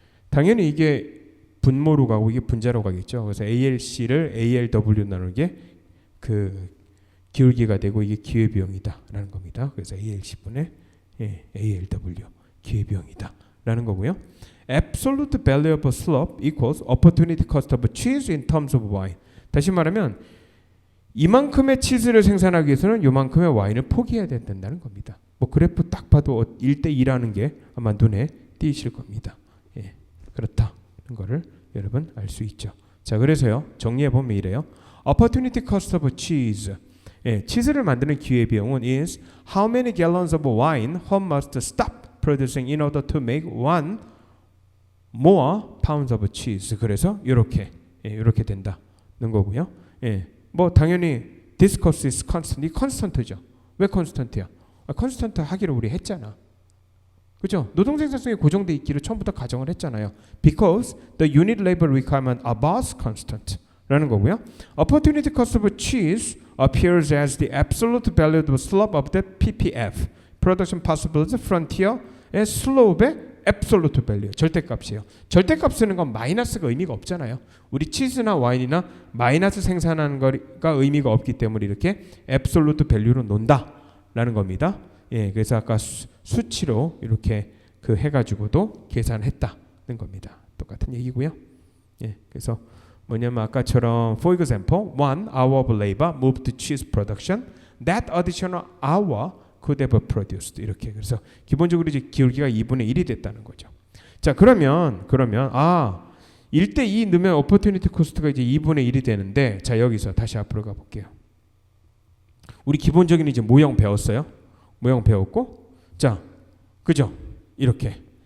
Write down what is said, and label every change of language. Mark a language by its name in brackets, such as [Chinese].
[Korean] 당연히 이게 분모로 가고 이게 분자로 가겠죠. 그래서 ALC를 ALW 나누게 그 기울기가 되고 이게 기회비용이다라는 겁니다. 그래서 ALC분의 ALW 기회비용이다라는 거고요. [English] Absolute value of slope equals opportunity cost of cheese in terms of wine. [Korean] 다시 말하면 이만큼의 치즈를 생산하기 위해서는 이만큼의 와인을 포기해야 된다는 겁니다. 뭐 그래프 딱 봐도 1대2라는 게 아마 눈에 띄실 겁니다. 예, 그렇다는 거를 여러분 알 수 있죠. 자, 그래서요 정리해 보면 이래요. [English] Opportunity cost of cheese. [Korean] 치즈를 만드는 기회비용은 [English] is how many gallons of wine one must stop producing in order to make one more pounds of cheese. [Korean] 그래서 이렇게 된다는 거고요. 뭐 당연히 [English] this cost is constant. [Korean] 이 constant죠. 왜 constant야? constant 하기로 우리 했잖아. 그죠? 노동 생산성이 고정돼 있기로 처음부터 가정을 했잖아요. [English] Because the unit labor requirement are both constant. [Korean] 라는 거고요. [English] Opportunity cost of cheese appears as the absolute value of the slope of the PPF, production possibility frontier의 slope의 absolute value, [Korean] 절대값이에요. 절대값 쓰는 건 마이너스가 의미가 없잖아요. 우리 치즈나 와인이나 마이너스 생산하는 거가 의미가 없기 때문에 이렇게 absolute value로 논다라는 겁니다. 예, 그래서 아까 수치로 이렇게 그 해가지고도 계산했다는 겁니다. 똑같은 얘기고요. 예, 그래서 뭐냐면 아까처럼 [English] for example, 1 hour of labor moved to cheese production. That additional hour could have produced. [Korean] 이렇게. 그래서 기본적으로 이제 기울기가 2분의 1이 됐다는 거죠. 자, 그러면 1대2 넣으면 opportunity cost가 이제 2분의 1이 되는데, 자, 여기서 다시 앞으로 가 볼게요. 우리 기본적인 이제 모형 배웠어요. 모형 배웠고, 자, 그죠? 이렇게.